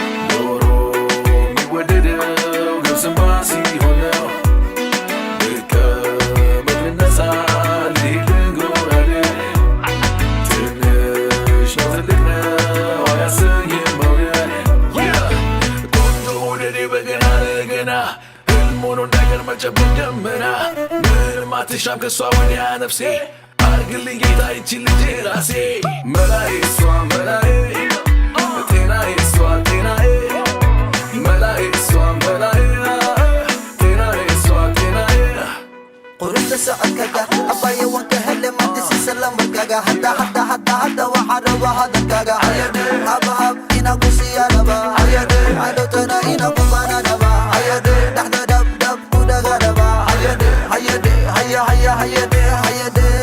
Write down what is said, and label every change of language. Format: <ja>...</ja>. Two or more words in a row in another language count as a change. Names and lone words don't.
<am>ዶሮ የሚወደደው ገብስማ ሲሆን ነው። ልቀመጥ ልነሳ ልሂድ ልንጎራደድ። ትንሽ ነው ትልቅ ነው አያሰኝም መውደድ። ቆንጆ መውደዴ በገና ለገና ህልም ሆኖ እንዳይቀር መጨበጥ ደመና። ምንም አትሻም ከሷ ወዲያ ነፍሴ አርግልኝ ጌታ ይቺን ልጅ ራሴ። መላዬ እሷ መላዬ ጤናዬ እሷ ጤናዬ መላዬ እሷ መላዬ ጤናዬ እሷ ጤናዬ</am> <aa>ቁርጥ ሰዓት ከጋ አባዬ ወንከህል ማድስ ሰላም ወርጋጋ ሀዳ ሀዳ ሀዳ ሀዳ ወሓረ ወሃደ ካጋ አየድ ሃብ ሃብ ኢና ጉሲ ያረባ አየድ አዶተና ኢና ጉባና ነባ አየድ ዳሕደ ደብ ደብ ጉደጋ ረባ አየድ አየድ ሃየ ሃየ ሃየ ሃየድ</aa>